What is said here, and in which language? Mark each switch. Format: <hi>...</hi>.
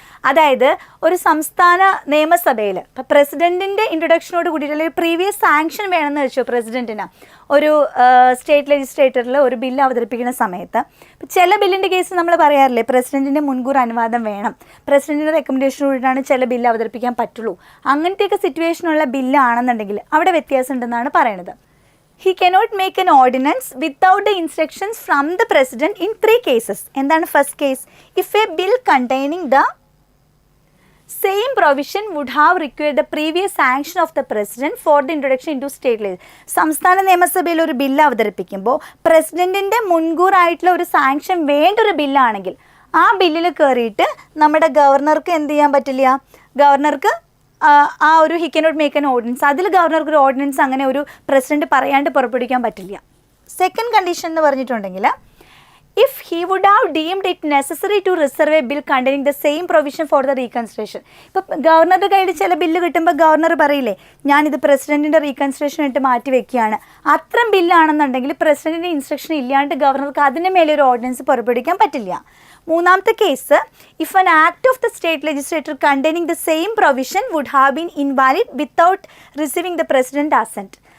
<ml>അതായത് ഒരു സംസ്ഥാന നിയമസഭയിൽ ഇപ്പോൾ പ്രസിഡന്റിൻ്റെ ഇൻട്രൊഡക്ഷനോട് കൂടിയിട്ട് അല്ലെങ്കിൽ പ്രീവിയസ് സാങ്ഷൻ വേണമെന്ന് വെച്ചോ പ്രസിഡന്റിന് ഒരു സ്റ്റേറ്റ് ലെജിസ്ലേറ്ററിൽ ഒരു ബില്ല് അവതരിപ്പിക്കുന്ന സമയത്ത്, ചില ബില്ലിൻ്റെ കേസ് നമ്മൾ പറയാറില്ലേ പ്രസിഡന്റിൻ്റെ മുൻകൂർ അനുവാദം വേണം, പ്രസിഡന്റിൻ്റെ റെക്കമെൻഡേഷൻ കൂടിയിട്ടാണ് ചില ബില്ല് അവതരിപ്പിക്കാൻ പറ്റുള്ളൂ. അങ്ങനത്തെയൊക്കെ സിറ്റുവേഷനുള്ള ബില്ലാണെന്നുണ്ടെങ്കിൽ അവിടെ വ്യത്യാസം ഉണ്ടെന്നാണ് പറയണത്.</ml> <en>He cannot make an ordinance without the instructions from the president in 3 cases.</en> <ml>എന്താണ് first case?</ml> <en>If a bill containing the same provision would have required the previous sanction of the president for the introduction into state law.</en> <ml>സംസ്ഥാന നിയമസഭയിൽ ഒരു bill അവതരിപ്പിക്കുമ്പോൾ പ്രസിഡന്റിൻ്റെ മുൻകൂറായിട്ടുള്ള ഒരു sanction വേണ്ട ഒരു ബില്ലാണെങ്കിൽ ആ ബില്ലിൽ കയറിയിട്ട് നമ്മുടെ ഗവർണർക്ക് എന്ത് ചെയ്യാൻ പറ്റില്ല, ഗവർണർക്ക് ആ ഒരു</ml> <en>he cannot make an ordinance,</en> <ml>അതിൽ ഗവർണർക്ക് ഒരു ഓർഡിനൻസ് അങ്ങനെ ഒരു പ്രസിഡന്റ് പറയാണ്ട് പുറപ്പെടുവിക്കാൻ പറ്റില്ല. സെക്കൻഡ് കണ്ടീഷൻ എന്ന് പറഞ്ഞിട്ടുണ്ടെങ്കിൽ</ml> <en>if he would have deemed it necessary to reserve a bill containing the same provision for the reconsideration.</en> <ml>ഇപ്പോൾ ഗവർണറുടെ കയ്യിൽ ചില ബില്ല് കിട്ടുമ്പോൾ ഗവർണർ പറയില്ലേ ഞാനിത് പ്രസിഡന്റിൻ്റെ റീകൺസിഡറേഷൻ ഇട്ട് മാറ്റി വെക്കുകയാണ്, അത്തരം ബില്ലാണെന്നുണ്ടെങ്കിൽ പ്രസിഡന്റിൻ്റെ ഇൻസ്ട്രക്ഷൻ ഇല്ലാണ്ട് ഗവർണർക്ക് അതിന് മേലെ ഒരു ഓർഡിനൻസ് പുറപ്പെടുവിക്കാൻ പറ്റില്ല. മൂന്നാമത്തെ case,</ml> <en>If an act of the state legislature containing the same provision would have been invalid without receiving the president assent.</en>